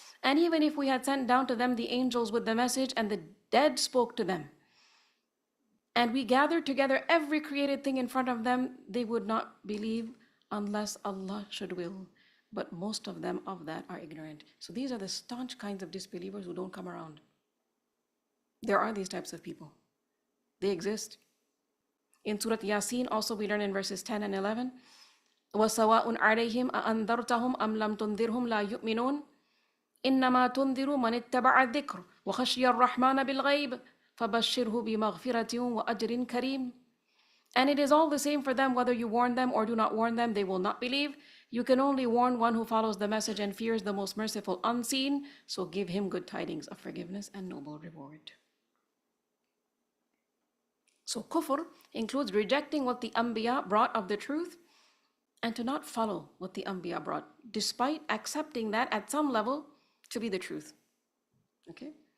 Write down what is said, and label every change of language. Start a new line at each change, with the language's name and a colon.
English: And even if we had sent down to them the angels with the message and the dead spoke to them, and we gathered together every created thing in front of them, they would not believe unless Allah should will. But most of them of that are ignorant. So these are the staunch kinds of disbelievers who don't come around. There are these types of people. They exist. In Surah Yasin also we learn in verses 10 and 11,
Arabic: وَسَوَاءٌ عَلَيْهِمْ أَأَنذَرْتَهُمْ أَمْ لَمْ تُنذِرْهُمْ لَا يُؤْمِنُونَ إِنَّمَا تُنذِرُ مَنِ اتَّبَعَ الذِّكْرَ وَخَشِيَ الرَّحْمَنَ بِالْغَيْبِ فَبَشِّرْهُ بِمَغْفِرَةٍ وَأَجْرٍ كَرِيمٍ.
English: And it is all the same for them whether you warn them or do not warn them, they will not believe. You can only warn one who follows the message and fears the most merciful unseen, so give him good tidings of forgiveness and noble reward. So kufr includes rejecting what the Anbiya brought of the truth and to not follow what the Anbiya brought, despite accepting that at some level to be the truth. Okay?